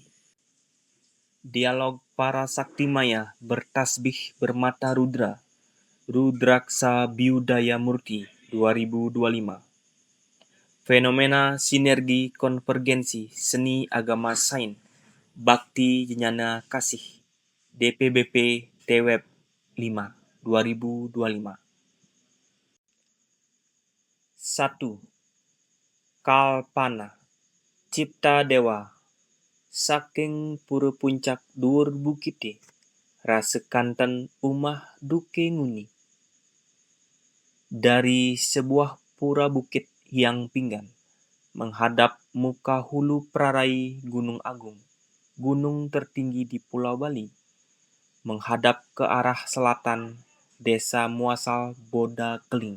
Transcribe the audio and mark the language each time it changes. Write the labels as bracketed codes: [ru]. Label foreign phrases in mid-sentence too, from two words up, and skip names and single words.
[id] Dialog para sakti maya bertasbih bermata rudra. Rudraksa Biudaya Murti 2025. Fenomena sinergi konvergensi seni agama sains. Bakti Jnana Kasih. DPBP TWEB 5 2025. 1. Kalpana. Cipta dewa. [ban] Saking pura puncak dhuwur bukite. Rasekanten umah duke nguni. [id] Dari sebuah pura bukit yang pinggan, menghadap muka hulu prarai Gunung Agung, gunung tertinggi di Pulau Bali, menghadap ke arah selatan desa muasal Boda Keling.